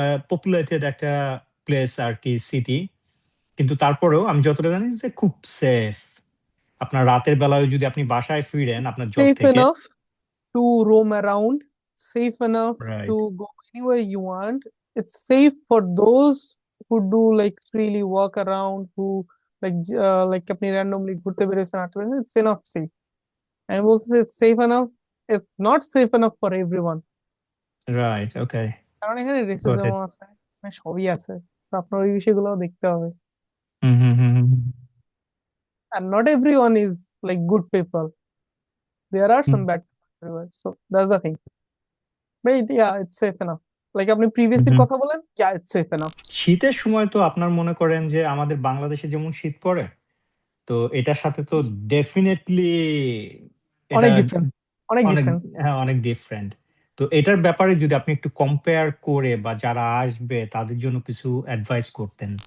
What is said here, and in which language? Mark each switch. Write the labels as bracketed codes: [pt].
[bn] Populated একটা place আর কি, city, কিন্তু তারপরেও আমি যতটা জানি যে খুব সেফ। আপনার রাতের বেলায় যদি আপনি বাসায় ফিরেন আপনার জব [en] Safe [bn] থেকে। [en] enough to roam around, safe enough right. to go anywhere you want. It's safe for those who do like freely walk around, who like আপনি randomly [bn] ঘুরতে বেরিয়েছেন হাঁটতে বেরিয়েছেন, [en] it's enough safe. [bn] আমি বলছি [en] it's safe enough. It's not safe enough for everyone. Right, okay, [bn] কারণ এখানে [en] Got racism it. [bn] আছে, এখানে সবই আছে। তো আপনার ওই বিষয়গুলো দেখতে হবে। হুম হুম হুম হুম [en] And not everyone is like good people. There are hmm some bad people everywhere. So that's the thing. But yeah, it's safe enough. Like আপনি hmm previously hmm. [bn] কথা বলেন, [en] yeah, it's safe enough. [bn] শীতের সময় তো আপনার মনে করেন যে আমাদের বাংলাদেশে যেমন শীত পড়ে, তো এটার সাথে তো ডেফিনেটলি এটা অনেক ডিফারেন্স, অনেক অনেক, [en] Difference. [bn] হ্যাঁ অনেক ডিফারেন্ট। তো এটার ব্যাপারে যদি আপনি একটু কম্পেয়ার করে বা যারা আসবে তাদের জন্য কিছু অ্যাডভাইস করতেন।